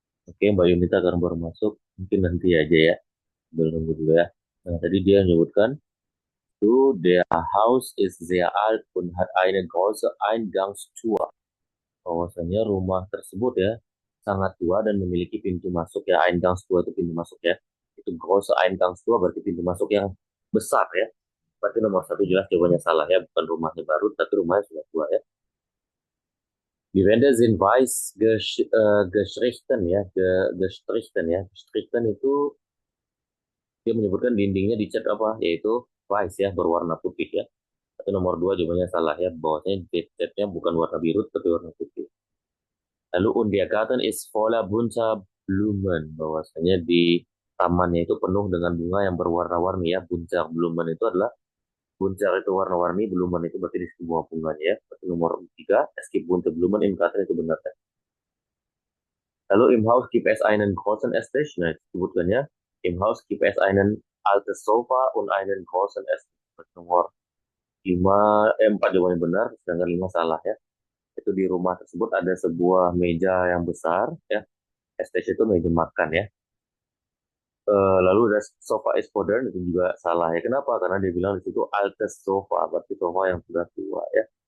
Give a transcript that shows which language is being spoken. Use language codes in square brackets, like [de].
[id] Oke, Mbak Yunita karena baru masuk, mungkin nanti aja ya, sambil nunggu dulu ya. Nah, tadi dia menyebutkan, [de] du, der Haus ist sehr alt und hat eine große Eingangstür. [id] Bahwasanya rumah tersebut ya, sangat tua dan memiliki pintu masuk ya, Eingangstür itu pintu masuk ya. Itu große Eingangstür berarti pintu masuk yang besar ya. Berarti nomor 1 jelas jawabannya salah ya, bukan rumahnya baru, tapi rumahnya sudah tua ya. [de] Die Wände sind weiß gestrichen ya, gestrichen ya. [id] Gestrichen itu dia menyebutkan dindingnya dicat apa? Yaitu weiß ya, berwarna putih ya. Itu nomor dua jawabannya salah ya. Bahwasanya catnya bukan warna biru tapi warna putih. [de] Lalu und der Garten ist voller bunter Blumen. [id] Bahwasanya di tamannya itu penuh dengan bunga yang berwarna-warni ya. Bunter Blumen itu adalah bunter itu warna-warni, Blumen itu berarti di sebuah bunganya ya. Berarti nomor tiga, [de] es gibt bunte Blumen im Garten [id] itu benar kan? [de] Lalu im Haus gibt es einen großen Esstisch. [id] Nah, disebutkannya [de] im Haus gibt es einen altes Sofa und einen großen Esstisch. [id] Nomor 5, 4 jawabannya benar, sedangkan 5 salah ya. Itu di rumah tersebut ada sebuah meja yang besar ya. Esstisch itu meja makan ya. Lalu ada sofa is modern itu juga salah ya. Kenapa? Karena dia bilang di situ altes sofa, berarti sofa yang sudah tua ya.